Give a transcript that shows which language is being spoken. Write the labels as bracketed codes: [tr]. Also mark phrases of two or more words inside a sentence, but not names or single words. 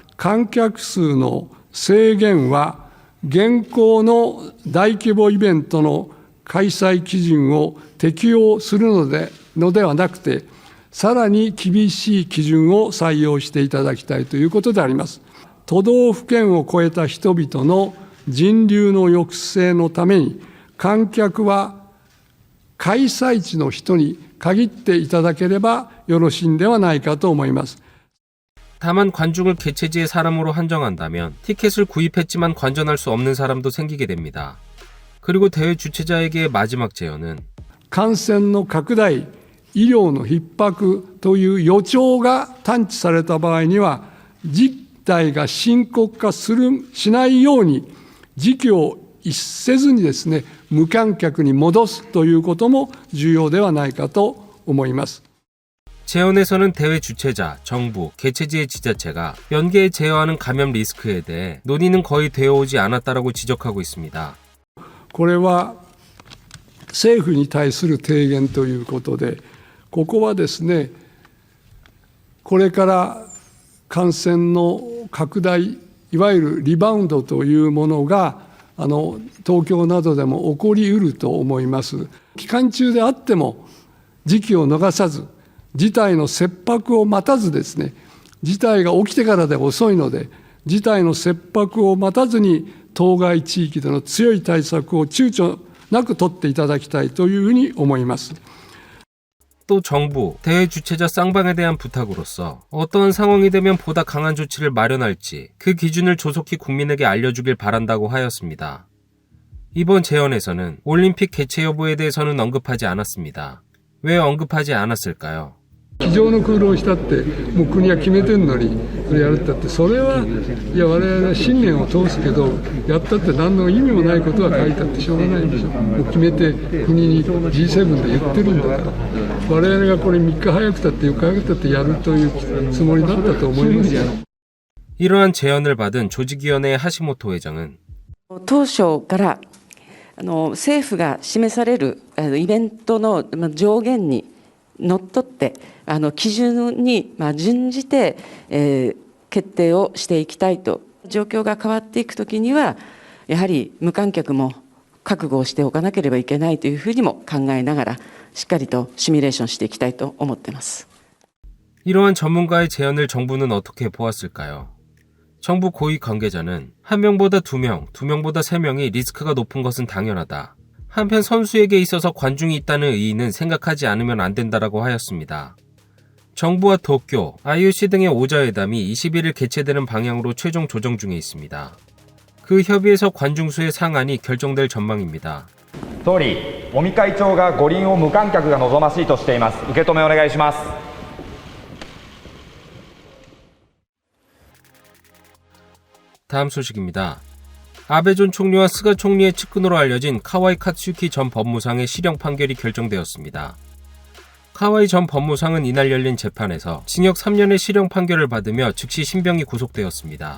[ja] 観客数の制限は、現行の大規模イベントの開催基準を適用するのではなくて、さらに厳しい基準を採用していただきたいということであります。都道府県を超えた人々の人流の抑制のために、観客は開催地の人に限っていただければよろしいんではないかと思います。 [ko] 다만 관중을 개최지의 사람으로 한정한다면 티켓을 구입했지만 관전할 수 없는 사람도 생기게 됩니다. 그리고 대회 주최자에게의 마지막 제언은 [ja] 感染の拡大、医療の逼迫という予兆が探知された場合には、事態が深刻化しないように、時期を逸せずにですね、無観客に戻すということも重要ではないかと思います。 [ko] 제언에서는 대회 주최자, 정부, 개최지의 지자체가 연계에 제어하는 감염 리스크에 대해 논의는 거의 되어오지 않았다라고 지적하고 있습니다. [ja] これは政府に対する提言ということで、ここはですね、これから感染の拡大、いわゆるリバウンドというものが東京などでも起こりうると思います。期間中であっても時期を逃さず、事態の切迫を待たずですね、事態が起きてからで遅いので、事態の切迫を待たずに当該地域での強い対策を躊躇なく取っていただきたいというふうに思います。 [ko] 또 정부, 대회 주최자 쌍방에 대한 부탁으로서 어떠한 상황이 되면 보다 강한 조치를 마련할지 그 기준을 조속히 국민에게 알려주길 바란다고 하였습니다. 이번 제언에서는 올림픽 개최 여부에 대해서는 언급하지 않았습니다. 왜 언급하지 않았을까요? [ja] 机上の空洞したってもう国は決めてるのにそれやるったってそれはいや我々は信念を通すけどやったって何の意味もないことは書いたってしょうがないんでしょ。もう決めて国に G7 で言ってるんだから我々がこれ3日早くたって4日早くたってやるというつもりだったと思いますよ。 [ko] 이러한 제언을 받은 조직위원회의 하시모토 회장은 [ja] 当初から政府が示されるイベントの上限にのっとって基準に準じて決定をしていきたいと。状況が変わっていくときにはやはり無観客も覚悟をしておかなければいけないというふうにも考えながらしっかりとシミュレーションしていきたいと思っています。 [ko] 이러한 전문가의 제언을 정부는 어떻게 보았을까요? 정부 고위 관계자는 1명보다 2명, 2명보다 3명이 리스크가 높은 것은 당연하다. 한편 선수에게 있어서 관중이 있다는 의의는 생각하지 않으면 안 된다라고 하였습니다. 정부와 도쿄, IOC 등의 오자회담이 21일 개최되는 방향으로 최종 조정 중에 있습니다. 그 협의에서 관중수의 상한이 결정될 전망입니다. [ja] 総理、尾身会長が五輪を無観客が望ましいとしています。受け止めお願いします。 [ko] 다음 소식입니다. 아베 전 총리와 스가 총리의 측근으로 알려진 카와이 카츠유키 전 법무상의 실형 판결이 결정되었습니다. 카와이 전 법무상은 이날 열린 재판에서 징역 3년의 실형 판결을 받으며 즉시 신병이 구속되었습니다.